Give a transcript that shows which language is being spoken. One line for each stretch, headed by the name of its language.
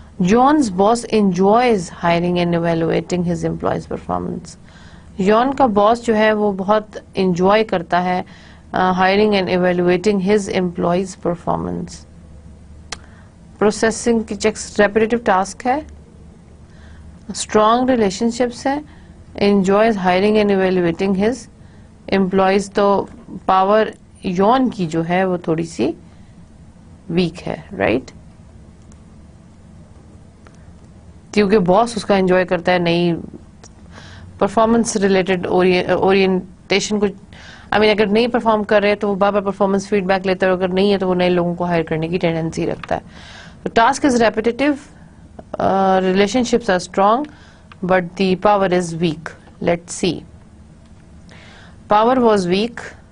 English: John's boss enjoys hiring and evaluating his employees' performance.
Hindi: John का boss जो है वो बहुत enjoy करता है
English: hiring and evaluating his employees' performance.
Hindi: Processing की चेक्स रेपिटेटिव टास्क है, स्ट्रॉन्ग रिलेशनशिप्स है,
English: Enjoys hiring and evaluating his employees.
Hindi: तो पावर यॉन की जो है वो थोड़ी सी वीक है, राइट, क्योंकि बॉस उसका एंजॉय करता है. नई परफॉर्मेंस रिलेटेड ओरिएंटेशन को, आई मीन अगर नहीं परफॉर्म कर रहे हैं तो वो बार बार परफॉर्मेंस फीडबैक लेता है, अगर नहीं है तो वो नए लोगों को हायर करने की टेंडेंसी रखता है.
English: The task is repetitive, relationships are strong, but the power is weak. Let's see. Power was weak.